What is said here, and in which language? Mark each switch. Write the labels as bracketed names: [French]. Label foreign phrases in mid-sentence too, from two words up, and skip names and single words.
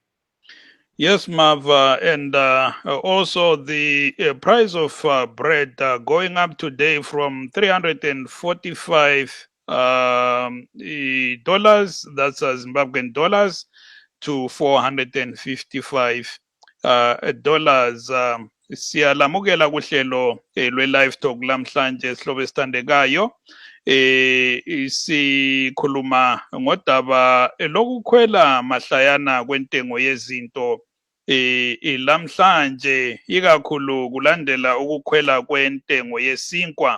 [English] Yes, Mav, and also the price of bread going up today from $345, that's Zimbabwean dollars, to $455. [North Ndebele] Siyalamukela kuhlelo lwe-Livetalk lamhlanje sihlobo esithandekayo. Sikhuluma ngodaba lokukhwela mahlayana kwentengo yezinto lamhlanje, ikakhulu kulandela ukukhwela kwentengo yesinkwa.